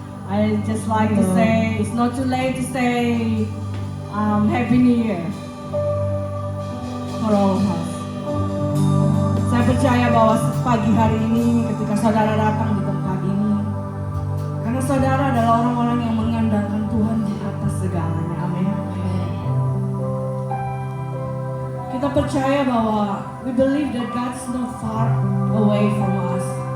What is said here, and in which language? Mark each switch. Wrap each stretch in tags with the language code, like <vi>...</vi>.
<en>I just like to say, it's not too late to say Happy New Year for all of us.</en> <id>Saya percaya bahwa pagi hari ini ketika saudara datang di tempat ini, karena saudara adalah orang-orang yang mengandalkan Tuhan di atas segalanya. Amin. Kita percaya bahwa</id> <en>we believe that God is not far away from us.</en>